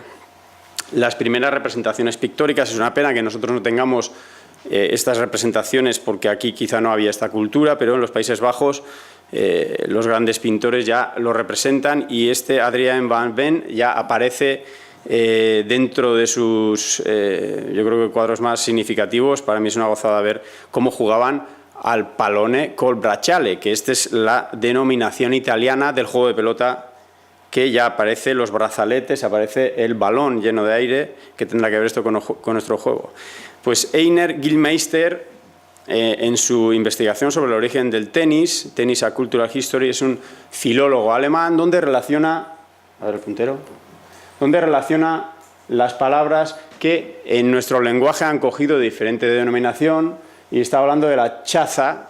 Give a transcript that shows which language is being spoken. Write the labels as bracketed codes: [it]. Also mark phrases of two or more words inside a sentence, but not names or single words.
[es] Las primeras representaciones pictóricas, es una pena que nosotros no tengamos estas representaciones porque aquí quizá no había esta cultura, pero en los Países Bajos los grandes pintores ya lo representan y Adriaan van Ven ya aparece dentro de sus, yo creo que cuadros más significativos, para mí es una gozada ver cómo jugaban al [it] pallone col bracciale, [es] que esta es la denominación italiana del juego de pelota, que ya aparece los brazaletes, aparece el balón lleno de aire, que tendrá que ver esto con nuestro juego. Pues Einar Gillmeister, en su investigación sobre el origen del tenis, Tennis a Cultural History, es un filólogo alemán donde relaciona, a ver el puntero, donde relaciona las palabras que en nuestro lenguaje han cogido de diferente denominación, y está hablando de la chaza.